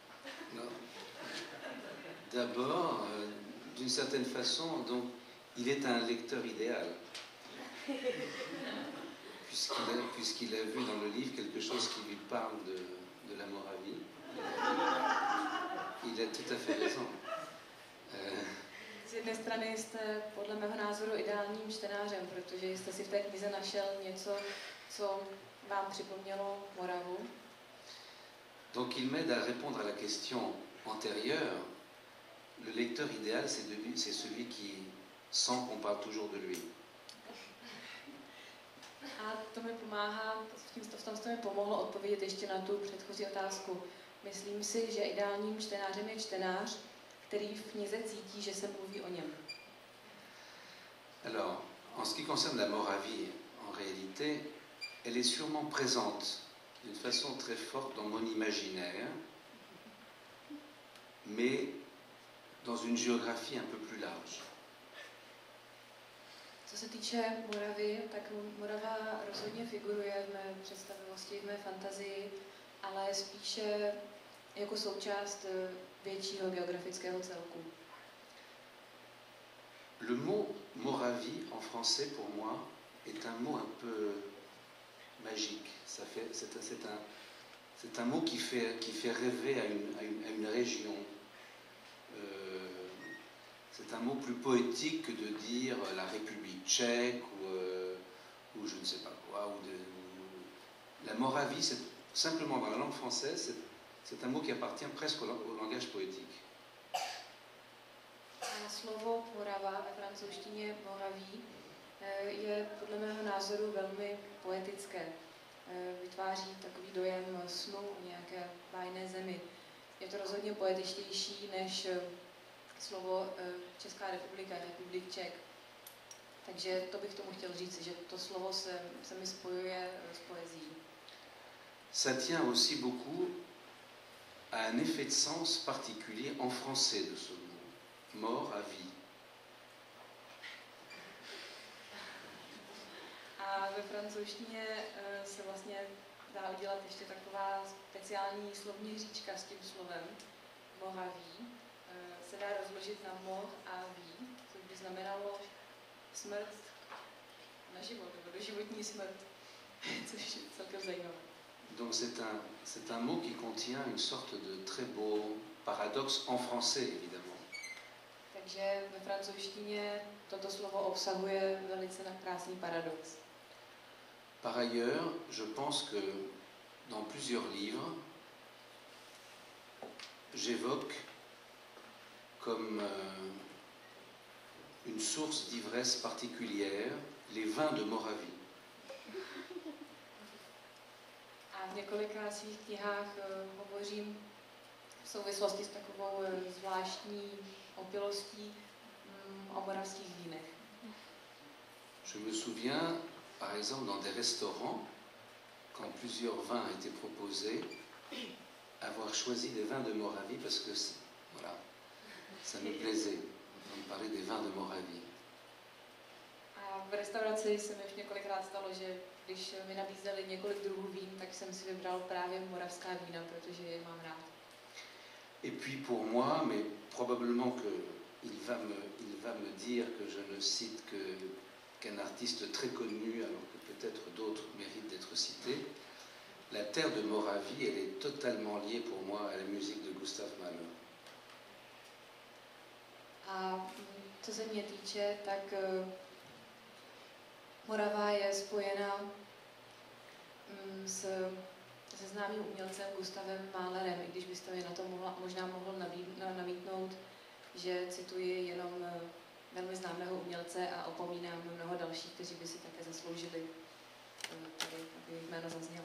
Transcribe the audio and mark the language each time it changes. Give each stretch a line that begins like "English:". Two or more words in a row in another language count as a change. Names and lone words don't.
French: D'abord, d'une certaine façon, donc, il est un lecteur idéal. Puisqu'il a vu dans le livre quelque chose qui lui parle de la Moravie. Il a tout à fait raison.
Czech: Z jedné strany jste podle mého názoru ideálním čtenářem, protože jste si v té knize našel něco, co vám připomnělo Moravu.
French: Donc il m'aide à répondre à la question antérieure. Le lecteur idéal, c'est celui qui sent qu'on parle toujours de lui.
Czech: A to mi pomáhá, v tom jste mi pomohlo odpovědět ještě na tu předchozí otázku. Myslím si, že ideálním čtenářem je čtenář, který v knize cítí, že se mluví o něm.
French: Alors, en ce qui concerne la Moravie, en réalité, elle est sûrement présente d'une façon très forte dans mon imaginaire, mais dans une géographie un peu plus large.
Czech: Co se týče Moravy, tak Morava rozhodně figuruje v mé představivosti, v mé fantazii, ale spíše jako součást většího geografického celku.
French: Le mot Moravie en français pour moi est un mot un peu magique. C'est un mot qui fait rêver à une région. C'est un mot plus poétique que de dire la République tchèque ou je ne sais pas quoi. La Moravie, simplement dans la langue française, c'est un mot qui appartient presque au langage poétique.
Czech: A slovo Morava ve francouzštině Moraví je podle mého názoru velmi poetické. Vytváří takový dojem snu o nějaké bájné zemi. Je to rozhodně poetičtější než slovo Česká republika, Republik Čech. Takže to bych tomu chtěl říct, že to slovo se mi spojuje s poezí.
French: Ça tient aussi beaucoup a un effet de sens particulier en français de ce mot, mort à vie.
Czech: A ve francouzštině se vlastně dá udělat ještě taková speciální slovní hříčka s tím slovem mohaví. Se dá rozložit na moh a ví, což by znamenalo smrt na život, nebo doživotní smrt, což je celkem zajímavé.
French: Donc c'est un mot qui contient une sorte de très beau paradoxe en français, évidemment.
Czech: Takže ve francouzštině toto slovo obsahuje velice krásný paradox.
French: Par ailleurs, je pense que dans plusieurs livres, j'évoque comme une source d'ivresse particulière les vins de Moravie.
Czech: A v několika svých knihách hovořím v souvislosti s takovou zvláštní opilostí o moravských vínech.
French: Je me souviens, par exemple, dans des restaurants, quand plusieurs vins étaient proposés, avoir choisi des vins de Moravie parce que, voilà, ça me plaisait d'entendre parler des vins de Moravie.
Czech: A v restauraci se mi už několikrát stalo, že když mi nabízeli několik druhů vín, tak jsem si vybral právě moravská vína, protože je mám rád.
French: Et puis pour moi, mais probablement qu'il va me dire que je ne cite qu'un artiste très connu, alors que peut-être d'autres méritent d'être cités, la terre de Moravie, elle est totalement liée pour moi à la musique de Gustav Mahler.
Czech: A co se mě týče, tak Morava je spojena se známým umělcem Gustavem Mahlerem, i když byste mi na to možná mohl namítnout, že cituji jenom velmi známého umělce a opomínám mnoho dalších, kteří by si také zasloužili, tady, aby jméno zaznělo.